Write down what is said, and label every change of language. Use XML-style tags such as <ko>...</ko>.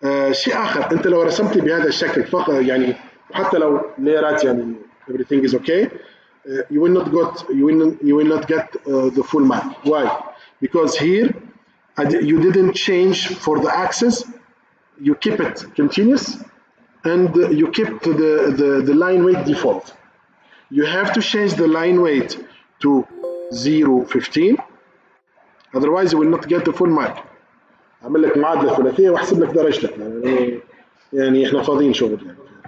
<ar>شيء اخر، انت لو رسمت بهذا الشكل فقط يعني حتى لو ليرات يعني</ar> <en>everything is okay, you will not get the full mark. Why? Because here you didn't change for the axis, you keep it continuous and you kept the line weight default. You have to change the line weight to 0.15, otherwise you will not get the full mark.</en> <ar>اعمل لك معادله ثلاثيه واحسب لك درجتك، يعني احنا فاضيين شغل يعني.</ar>